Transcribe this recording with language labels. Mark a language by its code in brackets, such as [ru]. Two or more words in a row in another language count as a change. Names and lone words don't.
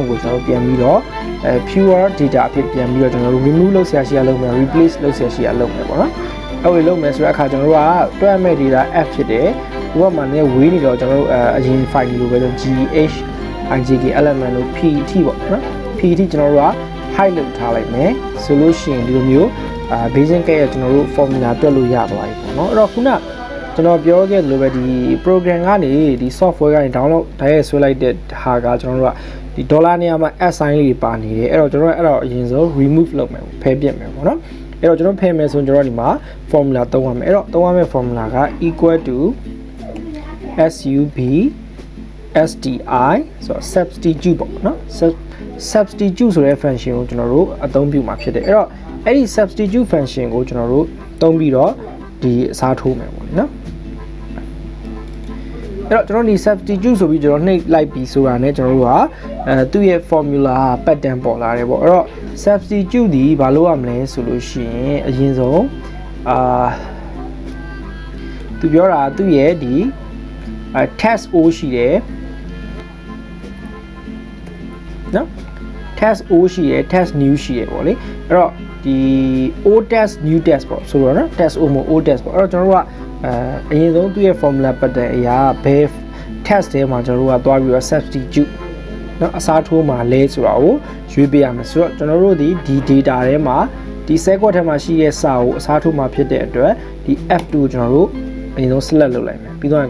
[my] ကိုကျွန်တော်ပြန်ပြီးတော့ [en] pure data [my] အဖြစ်ပြန်ပြီးတော့ကျွန်တော်တို့ remove လုပ်ဆရာရှိရလုပ်မယ် replace လုပ်ဆရာရှိရလုပ်မယ်ပေါ့နော်အဲ့လိုလုပ်မယ်ဆိုတဲ့အခါကျွန်တော်တို့ကတွက်မဲ့ data f ဖြစ်တယ်ဒီဘက်မှာလည်းဝေးနေတော့ကျွန်တော်တို့အရင် file လိုပဲဆို [en] gh igk element [my] လို့ pt ပေါ့နော် pt ကျွန်တော်တို့က hide လုပ်ထား လိုက်မယ်ဆိုလို့ရှိရင်ဒီလိုမျိုးbasic ကကျွန်တော်တို့ formula တွက်လို့ရသွားပြီပေါ့နော်အဲ့တော့ခုနကျွန်တော်ပြောခဲ့လို့ပဲဒီ program ကနေဒီ software ကနေ download တိုက်ရိုက်ဆွဲလိုက်တဲ့ဟာကကျွန်တော်တို့ကဒီ dollar နေရာမှာ [en] s sign [my] လေးပါနေတယ်အဲ့တော့ကျွန်တော်အဲ့တော့အရင်ဆုံး remove လုပ်မယ်ဖယ်ပြစ်မယ်ပေါ့နော်အဲ့တော့ကျွန်တော်ဖယ်မယ်ဆိုရင်ကျွန်တော်ဒီမှာ formula သုံးရမယ်အဲ့တော့သုံးရမယ့် formula က [en] equal to sub sti [my] ဆိုတော့ substitute ပေါ့နော် substitute ဆိုတဲ့ function ကိုကျွန်တော်တို့အသုံးပြုမှာဖြစ်တယ်အဲ့တော့အဲ့ဒီ [en] substitute function [my] ကိုကျွန်တော်တို့သုံးပြီးတော့ဒီအစားထိုးမယ်ပေါ့နော် အဲ့တော့ကျွန်တော်ဒီ substitute ဆိုပြီးကျွန်တော်နှိပ်လိုက်ပြီးဆိုတာနဲ့ကျွန်တော်တို့ကသူ့ရဲ့ [en] formula pattern [my] ပေါ်လာတယ်ပေါ့အဲ့တော့ substitute ဒီဘာလို့ရမလဲဆိုလို့ရှိရင်အရင်ဆုံးသူပြောတာသူ့ရဲ့ဒီ [en] test o [my] ရှိတယ်နော် [en] test o [my] ရှိတယ် [en] test new [my] ရှိတယ်ပေါ့လေအဲ့တော့ဒီ [en] o test new [my] test ပေါ့ဆိုတော့နော် [en] test o [my] မို့ [en] o test [my] ပေါ့အဲ့တော့ကျွန်တော်တို့ကအရင်ဆုံးသူ့ရဲ့ [en] formula pattern [my] အရာဘယ် test ထဲမှာကျွန်တော်တို့ကသွားပြီးတော့ substitute နော်အစားထိုးမှာလဲဆိုတာကိုရွေးပေးရမယ်ဆိုတော့ကျွန်တော်တို့ဒီ data ထဲမှာဒီ [en] set quad [my] ထဲမှာရှိတဲ့စာကိုအစားထိုးမှာဖြစ်တဲ့အတွက်ဒီ f2 ကိုကျွန်တော်တို့အရင်ဆုံး select လုပ်လိုက်မယ်ပြီးတော့